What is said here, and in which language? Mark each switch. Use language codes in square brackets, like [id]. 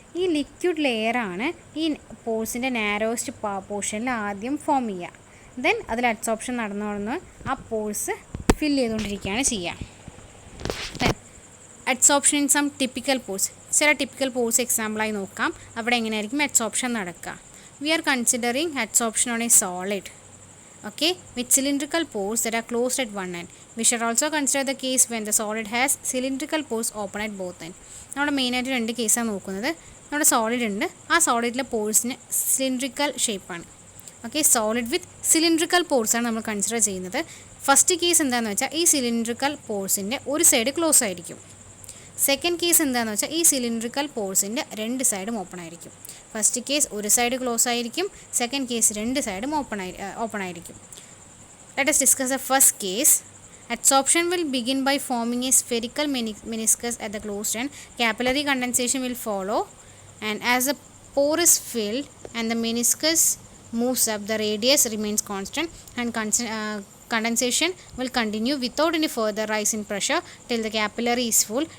[ml] ഈ ലിക്വിഡ് ലെയറാണ് ഈ പോഴ്സിൻ്റെ നാരോസ്റ്റ് പോർഷനിൽ ആദ്യം ഫോം ചെയ്യുക. ദെൻ അതിൽ അഡ്സോപ്ഷൻ നടന്ന് ആ പോഴ്സ് ഫില്ല് ചെയ്തുകൊണ്ടിരിക്കുകയാണ് ചെയ്യുക. [en] Then adsorption in some typical pores. [ml] ചില ടിപ്പിക്കൽ പോഴ്സ് എക്സാമ്പിളായി നോക്കാം. അവിടെ എങ്ങനെയായിരിക്കും അഡ്സോപ്ഷൻ നടക്കുക? [en] We are considering adsorption on a solid, okay, with cylindrical pores that are closed at one end. We should also consider the case when the solid has cylindrical pores open at both ends. [ml] നമ്മുടെ മെയിനായിട്ട് രണ്ട് കേസാണ് നോക്കുന്നത്. നമ്മുടെ solid ഉണ്ട്, ആ സോളിഡിലെ പോഴ്സിന് cylindrical ഷേപ്പാണ്. Okay, solid വിത്ത് cylindrical പോഴ്സാണ് നമ്മൾ കൺസിഡർ ചെയ്യുന്നത്. ഫസ്റ്റ് കേസ് എന്താണെന്ന് വെച്ചാൽ ഈ സിലിണ്ട്രിക്കൽ പോഴ്സിൻ്റെ ഒരു സൈഡ് ക്ലോസ് ആയിരിക്കും. സെക്കൻഡ് കേസ് എന്താണെന്ന് വെച്ചാൽ ഈ സിലിണ്ട്രിക്കൽ പോഴ്സിൻ്റെ രണ്ട് സൈഡും ഓപ്പൺ ആയിരിക്കും. ഫസ്റ്റ് കേസ് ഒരു സൈഡ് ക്ലോസ് ആയിരിക്കും, സെക്കൻഡ് കേസ് രണ്ട് സൈഡും ഓപ്പൺ ആയിരിക്കും. [en] Let us discuss the first case. Adsorption will begin by forming a spherical meniscus at the closed end. Capillary condensation will follow, and as the pore is filled and the meniscus moves up, the radius remains constant, and condensation will continue without any further rise in pressure till the capillary is full.